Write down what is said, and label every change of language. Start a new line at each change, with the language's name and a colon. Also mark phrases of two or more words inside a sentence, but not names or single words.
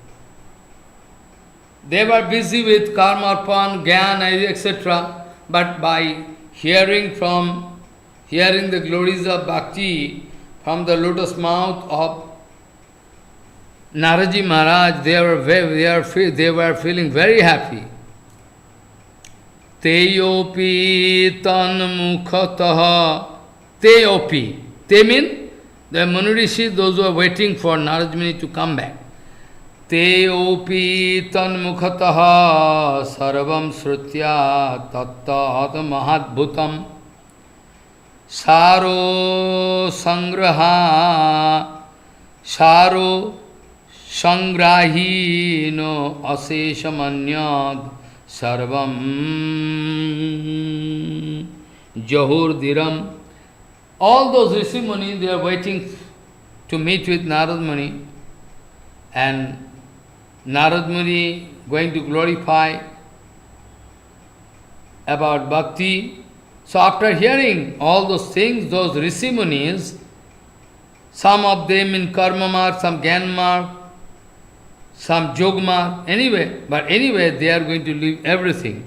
English: They were busy with karma, arpan, jnana, etc. But by hearing the glories of Bhakti from the lotus mouth of Naraji Maharaj, they were feeling very happy.
Sanskrit: Teyopi tan mukhataha. Teyopi.
English: Te mean the Muni Rishi, those who are waiting for Narad Muni to come back.
Sanskrit: Teyopi tan mukhataha sarvam srutya tattat mahadbhutam saro sangrahino aseshamanyad sarvam jahurdiram.
English: All those Rishi Muni, they are waiting to meet with Narad Muni, and Narad Muni going to glorify about Bhakti. So after hearing all those things, those Rishi Munis, some of them in karma mark, some jnana mark, some yoga mark, but anyway, they are going to leave everything.